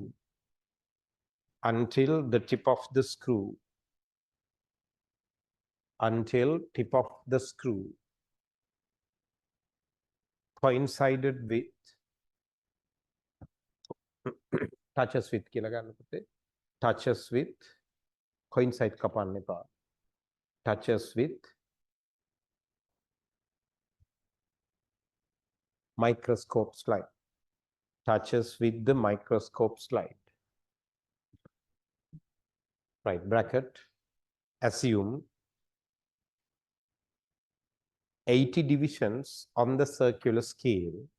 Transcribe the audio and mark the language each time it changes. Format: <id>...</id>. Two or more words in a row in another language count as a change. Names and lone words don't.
<en>Until the tip of the screw. Until tip of the screw coincided with touches with</en> <si>කියලා ගන්න පුතේ</si> <en>touches with coincide</en> <si>කපන්න එපා</si> <en>touches with microscope slide. Touches with the microscope slide. Right, bracket. Assume 80 divisions on the circular scale.</en>